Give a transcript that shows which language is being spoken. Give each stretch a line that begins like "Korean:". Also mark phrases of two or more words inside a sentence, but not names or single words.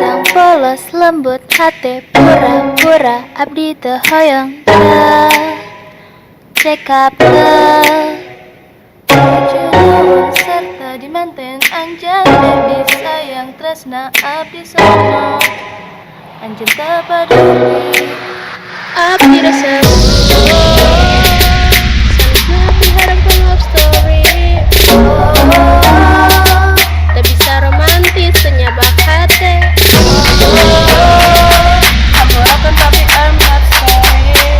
Sundanese: polos lembut hate pura-pura abdi teu hoyong cekap tujuan serta dimanten anjeun teu disayang tresna abdi sono anjeun teu paduli abdi resep sanesna diharapkeun
English: love story
Sundanese: teu bisa romantis teu nyabak hate hampurakeun tapi
English: I'm not sorry